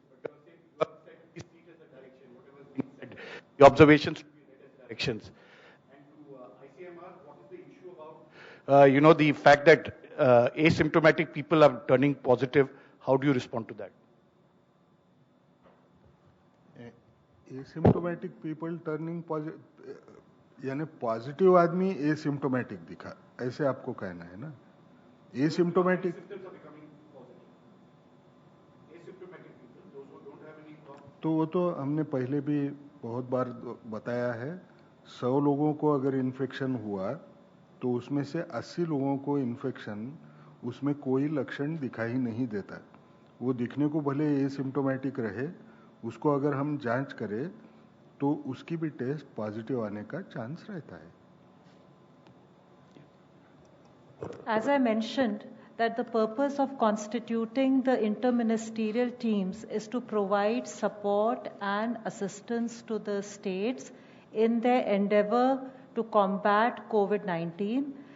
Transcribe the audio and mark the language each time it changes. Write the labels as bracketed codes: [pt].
[en] But you are saying please see it as a direction, whatever is being said. The observations should be read as directions. And to ICMR, what is the issue about, the fact that asymptomatic people are turning positive? How do you respond to that? [hi] Asymptomatic people turning positive यानी positive आदमी asymptomatic दिखा, ऐसे आपको कहना है ना? Asymptomatic तो वो तो हमने पहले भी बहुत बार बताया है। 100 लोगों को अगर इन्फेक्शन हुआ तो उसमें से 80 लोगों को इन्फेक्शन उसमें कोई लक्षण दिखाई नहीं देता। वो दिखने को भले एसिम्टोमेटिक रहे, उसको अगर हम जांच करें तो उसकी भी टेस्ट पॉजिटिव आने का चांस रहता है। [en] As I mentioned, that the purpose of constituting the interministerial teams is to provide support and assistance to the states in their endeavor to combat COVID-19.